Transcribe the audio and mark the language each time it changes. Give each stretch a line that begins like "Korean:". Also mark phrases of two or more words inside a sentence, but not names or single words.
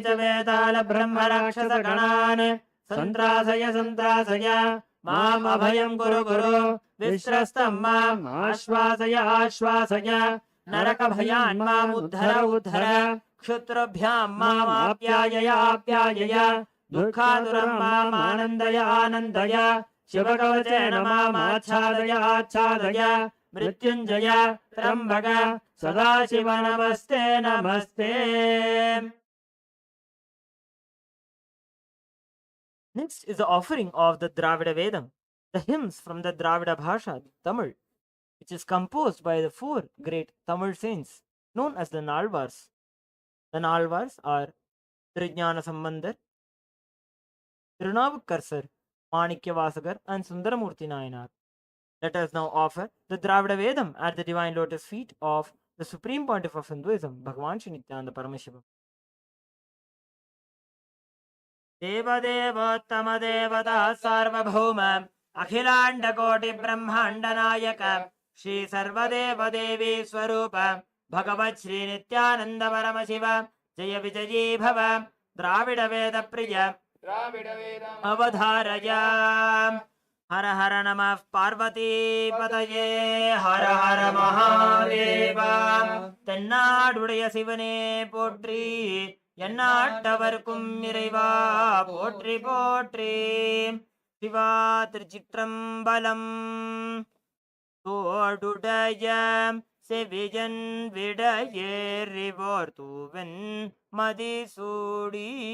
Sanskrit: वेताल ब्रह्मराक्षसगणान् सन्त्रासय सन्त्रासय माम् अभयं कुरु कुरु विश्रस्तं माम् आश्वासय आश्वासय नरकभयान् माम् उद्धर उद्धर क्षुत्रभ्यां माम् आप्यायय आप्यायय दुःखातुरं माम् आनन्दय आनन्दय शिवकवचेन माम् आच्छादय आच्छादय मृत्युञ्जय त्र्यम्बक सदाशिव नमस्ते नमस्ते.
English: Next is the offering of the Dravida Vedam, the hymns from the Dravida Bhasha, Tamil, which is composed by the four great Tamil saints known as the Nalvars. The Nalvars are Trijnana Sambandar, Tirunavukkar, Manikyavasagar, and Sundaramurti Nayanar. Let us now offer the Dravida Vedam at the divine lotus feet of the Supreme Pontiff of Hinduism, Bhagavan Shri Nithyananda Paramashiva.
Sanskrit: देवदेवोत्तम देवता सार्वभौम अखिलांड कोटि ब्रह्मांड नायक श्री सर्वदेव देवी स्वरूप भगवत् श्री नित्यानंद परम शिव जय विजयी भव द्राविड वेद प्रिय अवधारय. हर हर नमः पार्वती पतये हर हर महादेव.
Tamil: தென்னாடுடைய சிவனே போற்றி எந்நாட்டவர்க்கும் இறைவா போற்றி போற்றி. சிவா திருச்சிற்றம்பலம். தோடுடைய செவியன் விடையேறிவோர் தூவன் மதிசூடி